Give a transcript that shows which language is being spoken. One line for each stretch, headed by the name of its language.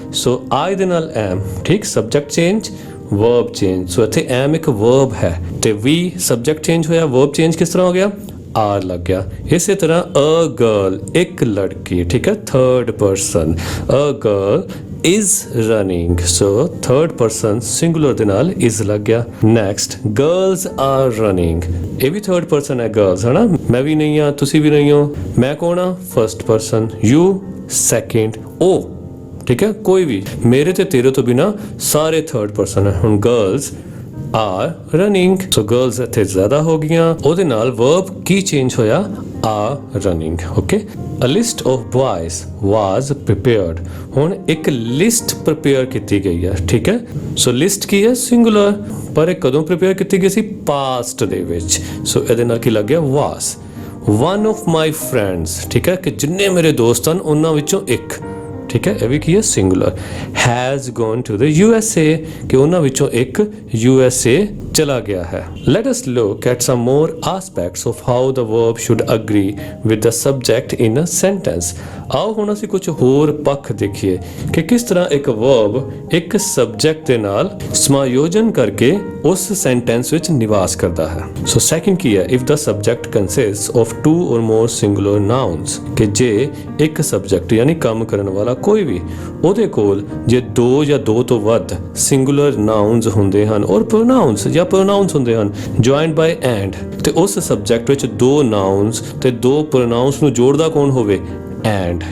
Punjabi: ਸੋ I ਦੇ ਨਾਲ am। ਠੀਕ, ਸਬਜੈਕਟ ਚੇਂਜ, ਵਰਬ ਚੇਂਜ। ਸੋ ਇੱਥੇ am ਇੱਕ ਵਰਬ ਹੈ ਤੇ we ਸਬਜੈਕਟ ਚੇਂਜ ਹੋਇਆ, ਵਰਬ ਚੇਂਜ ਕਿਸ ਤਰ੍ਹਾਂ ਹੋ ਗਿਆ? ਆਰ ਲੱਗ ਗਿਆ। ਇਸੇ ਤਰ੍ਹਾਂ ਅ ਗਰਲ, ਇੱਕ ਲੜਕੀ। ਠੀਕ ਹੈ, third person, a girl is running।
English: so third person singular
Punjabi: ਦੇ ਨਾਲ is ਲੱਗ ਗਿਆ।
English: next, girls are running।
Punjabi: ਇਹ ਵੀ third person ਹੈ, girls, ਹੈ ਨਾ? ਮੈਂ ਵੀ ਨਹੀਂ ਹਾਂ, ਤੁਸੀਂ ਵੀ ਨਹੀਂ ਹੋ। ਮੈਂ ਕੌਣ ਆ? first person, you second, ਉਹ। ਠੀਕ ਹੈ, ਕੋਈ ਵੀ, ਮੇਰੇ ਤੇ ਤੇਰੇ ਤੋਂ ਬਿਨਾ ਸਾਰੇ third person ਹੈ। ਹੁਣ
English: girls are running।
Punjabi: so girls ਇੱਥੇ ਜ਼ਿਆਦਾ ਹੋ ਗਈਆਂ, ਉਹਦੇ ਨਾਲ verb ਕੀ ਚੇਂਜ ਹੋਇਆ?
English: are running। okay, a list of boys was prepared।
Punjabi: ਹੁਣ ਇੱਕ ਲਿਸਟ ਪ੍ਰਪੇਅਰ ਕੀਤੀ ਗਈ ਹੈ। ਠੀਕ ਹੈ, ਸੋ ਲਿਸਟ ਕੀ ਹੈ? ਸਿੰਗੂਲਰ, ਪਰ ਇਹ ਕਦੋਂ ਪ੍ਰਪੇਅਰ ਕੀਤੀ ਗਈ ਸੀ? ਪਾਸਟ ਦੇ ਵਿੱਚ। ਸੋ ਇਹਦੇ ਨਾਲ ਕੀ ਲੱਗ ਗਿਆ? was।
English: one of my friends,
Punjabi: ਠੀਕ ਹੈ, ਕਿ ਜਿੰਨੇ ਮੇਰੇ ਦੋਸਤ ਹਨ ਉਹਨਾਂ ਵਿੱਚੋਂ ਇੱਕ। ਠੀਕ ਹੈ, ਇਹ ਵੀ ਕੀ ਹੈ? Singular.
English: has gone to the USA,
Punjabi: ਕਿ ਉਹਨਾਂ ਵਿੱਚੋਂ ਇੱਕ USA ਚਲਾ ਗਿਆ ਹੈ।
English: let us look at some more aspects of how the verb should agree with the subject in a sentence।
Punjabi: ਆਓ ਹੁਣ ਅਸੀਂ ਕੁਝ ਹੋਰ ਪੱਖ ਦੇਖੀਏ ਕਿ ਕਿਸ ਤਰ੍ਹਾਂ ਇੱਕ verb ਇੱਕ ਸਬਜੈਕਟ ਦੇ ਨਾਲ ਸਮਾਯੋਜਨ ਕਰਕੇ ਉਸ ਸੈਂਟੈਂਸ ਵਿੱਚ ਨਿਵਾਸ ਕਰਦਾ ਹੈ। ਸੋ ਸੈਕਿੰਡ ਕੀ ਹੈ?
English: if the subject consists of two or more singular nouns,
Punjabi: ਕਿ ਜੇ ਇੱਕ ਸਬਜੈਕਟ ਯਾਨੀ ਕੰਮ ਕਰਨ ਵਾਲਾ ਕੋਈ ਵੀ, ਉਹਦੇ ਕੋਲ ਜੇ ਦੋ ਜਾਂ ਦੋ ਤੋਂ ਵੱਧ ਸਿੰਗੂਲਰ ਨਾਊਨਸ ਹੁੰਦੇ ਹਨ ਔਰ ਪ੍ਰੋਨਾਊਨਸ ਜਾਂ ਪ੍ਰੋਨਾਊਨਸ ਹੁੰਦੇ ਹਨ ਜੁਆਇਨਡ ਬਾਈ ਐਂਡ, ਤੇ ਉਸ ਸਬਜੈਕਟ ਵਿੱਚ ਦੋ ਨਾਊਨਸ ਤੇ ਦੋ ਪ੍ਰੋਨਾਊਨਸ ਨੂੰ ਜੋੜਦਾ ਕੌਣ ਹੋਵੇ? ਐਂਡ।